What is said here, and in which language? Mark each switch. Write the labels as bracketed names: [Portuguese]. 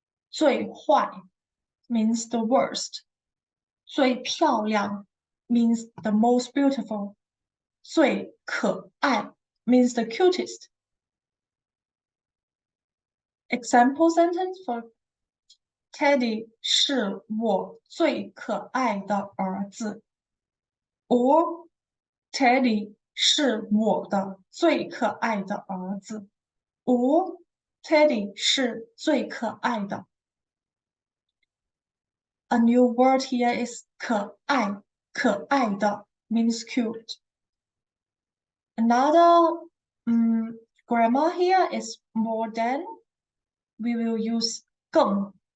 [English] 最坏 means the worst. 最漂亮 means the most beautiful. 最可爱 means the cutest. Example sentence for Teddy [Chinese] 是我最可爱的儿子。 Or Teddy 是我的最可爱的儿子。 Or Teddy 是最可爱的。 [English] A new word here is 可爱，可爱的 means cute. Another grammar here is more than. We will use 更.